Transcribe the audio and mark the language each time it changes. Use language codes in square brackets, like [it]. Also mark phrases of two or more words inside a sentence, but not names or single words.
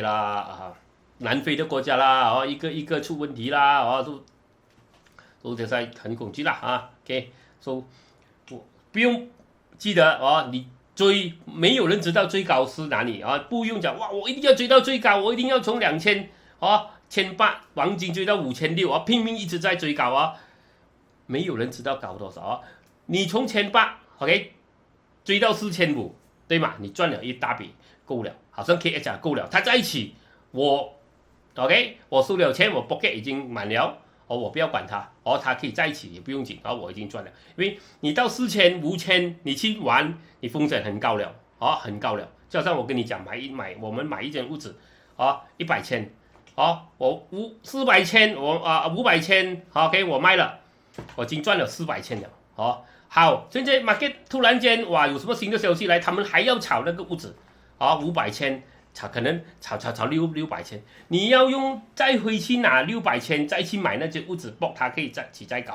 [zh] 南非的國家啦一個一個出問題啦都現在很恐懼啦OK， 不用記得你追沒有人知道最高是哪裡不用講我一定要追到最高，我一定要從2000 1800黃金追到5600拼命一直在追高沒有人知道高多少你從1800 OK 追到4500，對嗎？你賺了一大筆，夠了，好像 KS 講夠了，它在一起我 OK 我收了錢，我 pocket 已經滿了我不要管它它可以在一起也不用緊我已經賺了，因為你到4000、5000你去玩，你風險很高了很高了，就好像我跟你講我們買一間屋子100千我400千我500千OK 我賣了，我已經賺了400千了好，現在 market 突然間有什麼新的消息來，他們還要炒那個屋子500千可能炒600千，你要用再回去拿600千再去買那些物质博，它可以再搞嘛？